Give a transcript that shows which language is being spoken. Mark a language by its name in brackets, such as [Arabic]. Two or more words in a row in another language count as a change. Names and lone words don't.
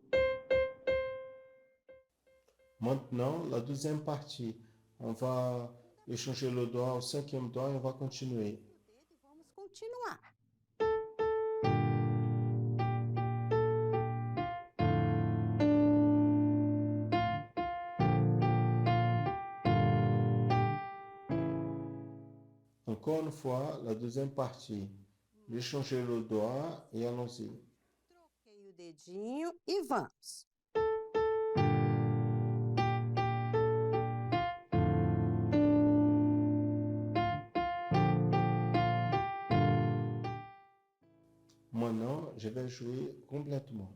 [French] Maintenant, la deuxième partie. On va et changer le doigt au cinquième doigt et on va continuer. [Portuguese] E vamos continuar. [French] Encore une fois, la deuxième partie. J'ai changé le doigt et allons-y. [Portuguese] Troquei o dedinho e vamos. [French] Maintenant, je vais jouer complètement.